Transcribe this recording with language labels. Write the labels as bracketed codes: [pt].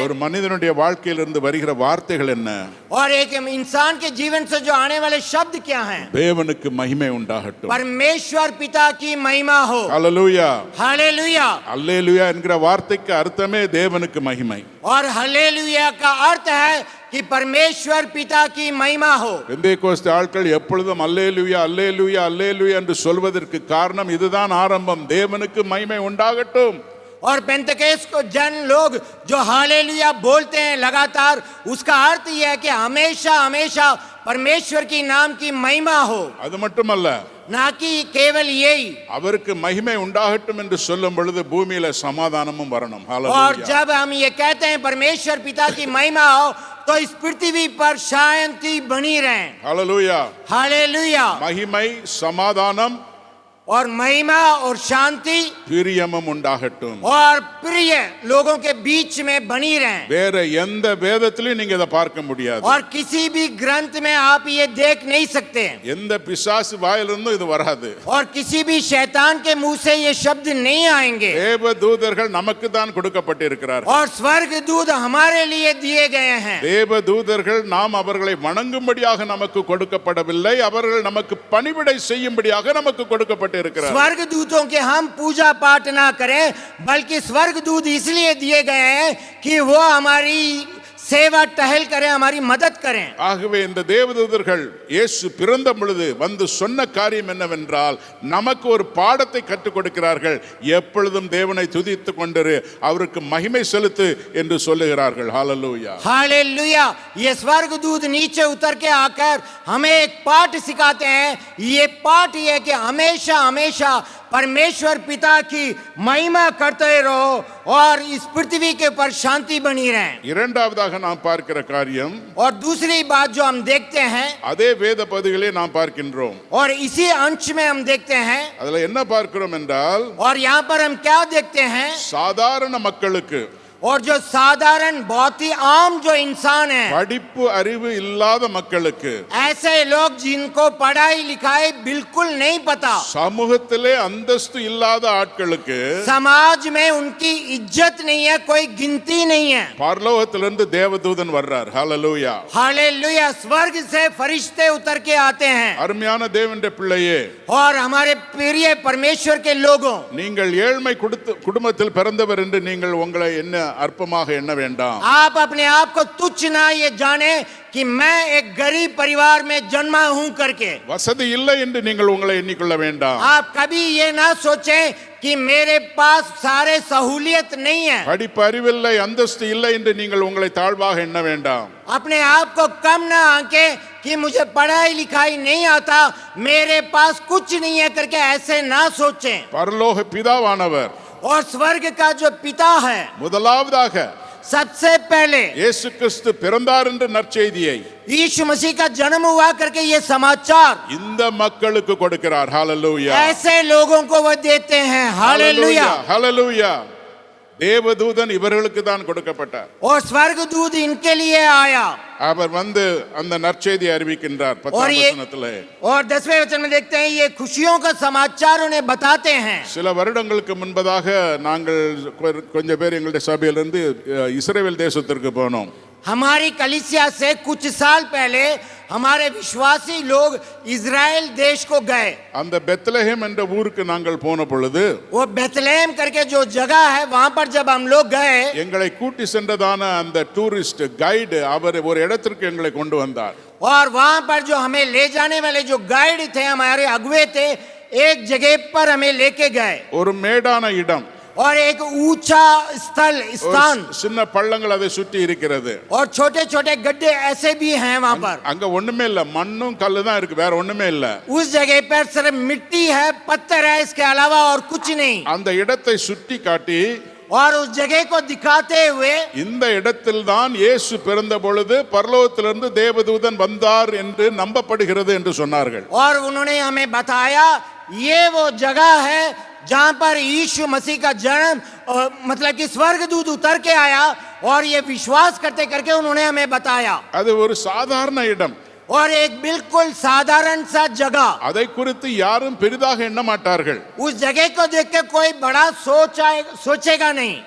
[ta] ஒரு மனிதனுடைய வாழ்க்கையிலிருந்து வருகிற வார்த்தைகள் என்ன? [hi] और एक इंसान के जीवन से जो आने वाले शब्द क्या हैं? [ta] தேவனுக்கு மகிமை உண்டாகட்டும். [hi] परमेश्वर पिता की महिमा हो। [ta] ஹல்லேலூயா. [hi] हालेलुया। [ta] அல்லேலூயா என்கிற வார்த்தைக்கு அர்த்தமே தேவனுக்கு மகிமை. [hi] और हालेलुया का अर्थ है कि परमेश्वर पिता की महिमा हो। [ta] பெந்தேகோஸ்தே ஆட்கள் எப்பொழுதும் அல்லேலூயா அல்லேலூயா அல்லேலூயா என்று சொல்வதற்கு காரணம் இதுதான் ஆரம்பம். தேவனுக்கு மகிமை உண்டாகட்டும். [hi] और पेंतकेस को जन लोग जो हालेलुया बोलते हैं लगातार, उसका अर्थ यह है कि हमेशा हमेशा परमेश्वर की नाम की महिमा हो। [ta] அது மட்டுமல்ல, [hi] ना कि केवल यही, [ta] அவருக்கு மகிமை உண்டாகட்டும் என்று சொல்லும் பொழுது பூமியில சமாதானமும் வரணும். [hi] और [ta] ஹல்லேலூயா. [hi] जब हम ये कहते हैं परमेश्वर पिता की महिमा हो, तो इस पृथ्वी पर शांति बनी रहे। [ta] ஹல்லேலூயா. [hi] हालेलुया। [ta] மகிமை, சமாதானம், [hi] और महिमा और शांति [ta] பிரியமும் உண்டாகட்டும். [hi] और प्रिय लोगों के बीच में बनी रहे। [ta] வேற எந்த வேதத்திலும் நீங்க இதை பார்க்க முடியாது. [hi] और किसी भी ग्रंथ में आप ये देख नहीं सकते, [ta] எந்த பிசாசு வாயிலிருந்தும் இது வராது. [hi] और किसी भी शैतान के मुंह से ये शब्द नहीं आएंगे। [ta] தேவ தூதர்கள் நமக்கு தான் கொடுக்கப்பட்டிருக்கிறார்கள். [hi] और स्वर्ग दूत हमारे लिए दिए गए हैं। [ta] தேவ தூதர்கள் நாம் அவர்களை வணங்கும்படியாக நமக்கு கொடுக்கப்படவில்லை, அவர்கள் நமக்கு பணிவிடை செய்யும்படியாக நமக்கு கொடுக்கப்பட்டிருக்கிறார். [hi] स्वर्ग दूतों के हम पूजा पाठ ना करें, बल्कि स्वर्ग दूत इसलिए दिए गए हैं कि वो हमारी सेवा टहल करें, हमारी मदद करें। [ta] ஆகவே இந்த தேவதூதர்கள் இயேசு பிறந்த பொழுது வந்து சொன்ன காரியம் என்னவென்றால், நமக்கு ஒரு பாடத்தை கற்றுக் கொடுக்கிறார்கள். எப்பொழுதும் தேவனை துதித்துக் கொண்டிரு, அவருக்கு மகிமை செலுத்து என்று சொல்லுகிறார்கள். ஹல்லேலூயா. [hi] हालेलुया। ये स्वर्ग दूत नीचे उतर के आकर हमें एक पाठ सिखाते हैं। ये पाठ ये कि हमेशा हमेशा परमेश्वर पिता की महिमा करते रहो और इस पृथ्वी के ऊपर शांति बनी रहे। [ta] இரண்டாவதாக நாம் பார்க்கிற காரியம், [hi] और दूसरी बात जो हम देखते हैं, [ta] அதே வேத பகுதிகளே நாம் பார்க்கின்றோம். [hi] और इसी अंश में हम देखते हैं, [ta] அதுல என்ன பார்க்கிறோம் என்றால், [hi] और यहाँ पर हम क्या देखते हैं, [ta] சாதாரண மக்களுக்கு, [hi] और जो साधारण बहुत ही आम जो इंसान है, [ta] படிப்பு அறிவு இல்லாத மக்களுக்கு, [hi] ऐसे लोग जिनको पढ़ाई लिखाई बिल्कुल नहीं पता, [ta] சமூகத்திலே அந்தஸ்து இல்லாத ஆட்களுக்கு [hi] समाज में उनकी इज्जत नहीं है, कोई गिनती नहीं है, [ta] பரலோகத்திலிருந்து தேவதூதன் வர்றார். ஹல்லேலூயா. [hi] हालेलुया। स्वर्ग से फरिश्ते उतर के आते हैं। [ta] அருமையான தேவனுடைய பிள்ளையே, [hi] और हमारे प्रिय परमेश्वर के लोगों, [ta] நீங்கள் ஏழ்மை குடும்பத்தில் பிறந்தவர் என்று நீங்கள் உங்களை என்ன அற்பமாக எண்ண வேண்டாம். [hi] आप अपने आप को तुच्छ ना ये जाने कि मैं एक गरीब परिवार में जन्मा हूं करके। [ta] வசதி இல்லை என்று நீங்கள் உங்களை எண்ணிக்கொள்ள வேண்டாம். [hi] आप कभी ये ना सोचें कि मेरे पास सारे सहूलियत नहीं है। [ta] படிப்பு அறிவில்லை, அந்தஸ்து இல்லை என்று நீங்கள் உங்களை தாழ்வாக எண்ண வேண்டாம். [hi] अपने आप को कम ना आंके कि मुझे पढ़ाई लिखाई नहीं आता, मेरे पास कुछ नहीं है करके ऐसे ना सोचें। [ta] பரலோக பிதாவானவர் [hi] और स्वर्ग का जो पिता है, [ta] முதலாவதாக [hi] सबसे पहले [ta] இயேசு கிறிஸ்து பிறந்தார் என்ற நற்செய்தியை [hi] यीशु मसीह का जन्म हुआ करके ये समाचार [ta] இந்த மக்களுக்கு கொடுக்கிறார். ஹல்லேலூயா. [hi] ऐसे लोगों को वो देते हैं। हालेलुया। [ta] ஹல்லேலூயா. தேவதூதன் இவர்களுக்கு தான் கொடுக்கப்பட்டார். [hi] और स्वर्ग दूत इनके लिए आया, [ta] அவர் வந்து அந்த நற்செய்தியை அறிவிக்கின்றார். 10ஆம் வசனத்திலே [hi] और 10वें वचन में देखते हैं ये खुशियों का समाचार उन्हें बताते हैं। [ta] சில வருடங்களுக்கு முன்பதாக நாங்கள் கொஞ்சம் பேர் எங்களுடைய சபையிலிருந்து இஸ்ரவேல் தேசத்திற்கு போனோம். [hi] हमारी कलीसिया से कुछ साल पहले हमारे विश्वासी लोग इजराइल देश को गए। [ta] அந்த பெத்லஹேம் என்ற ஊருக்கு நாங்கள் போன பொழுது, [hi] वो बेथलेहम करके जो जगह है वहां पर जब हम लोग गए, [ta] எங்களை கூட்டி சென்றதான அந்த டூரிஸ்ட் கைடு அவர் ஒரு இடத்திற்கு எங்களை கொண்டு வந்தார். [hi] और वहां पर जो हमें ले जाने वाले जो गाइड थे, हमारे अगुवे थे, एक जगह पर हमें लेके गए। [ta] ஒரு மேடான இடம். [hi] और एक ऊंचा स्थल [ta] ஒரு [hi] स्थान [ta] சின்ன பள்ளங்கள் அதை சுற்றி இருக்கிறது. [hi] और छोटे छोटे गड्ढे ऐसे भी हैं वहां पर. [ta] அங்க ஒண்ணுமே இல்ல, மண்ணும் கல்லு தான் இருக்கு, வேற ஒண்ணுமே இல்ல. [hi] उस जगह पर सिर्फ मिट्टी है, पत्थर है, इसके अलावा और कुछ नहीं. [ta] அந்த இடத்தை சுற்றி காட்டி [hi] और उस जगह को दिखाते हुए [ta] இந்த இடத்தில்தான் இயேசு பிறந்த பொழுது பரலோகத்திலிருந்து தேவதூதன் வந்தார் என்று நம்பப்படுகிறது என்று சொன்னார்கள். [hi] और उन्होंने हमें बताया ये वो जगह है जहां पर यीशु मसीह का जन्म मतलब कि स्वर्गदूत उतर के आया, और ये विश्वास करते करके उन्होंने हमें बताया. [ta] அது ஒரு சாதாரண இடம். [hi] और एक बिल्कुल साधारण सा जगह, [ta] அதை குறித்து யாரும் பெரிதாக எண்ண மாட்டார்கள். [hi] उस जगह को देख के कोई बड़ा सोचेगा नहीं.